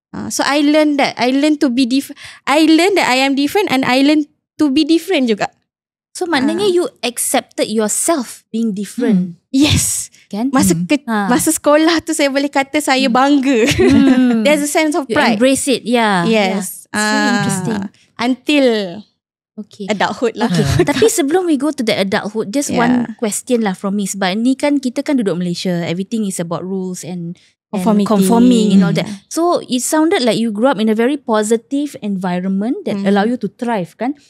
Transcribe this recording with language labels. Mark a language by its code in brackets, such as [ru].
[en] So I learned that I learned to be different. I learned that I am different, and I learned to be different juga. So [ms] maknanya [en] you accepted yourself being different. Yes. [ms] Kan? Masa sekolah tu saya boleh kata saya bangga. [en] There's a sense of You pride. embrace it. Yeah. Yes. It's really interesting. Until adulthood lah. Okay. [ms] Tapi sebelum [en] we go to the adulthood, just one question lah from me. [ms] Sebab ni kan kita kan duduk Malaysia. [en] Everything is about rules and conforming and all that. So it sounded like you grew up in a very positive environment that allow you to thrive kan.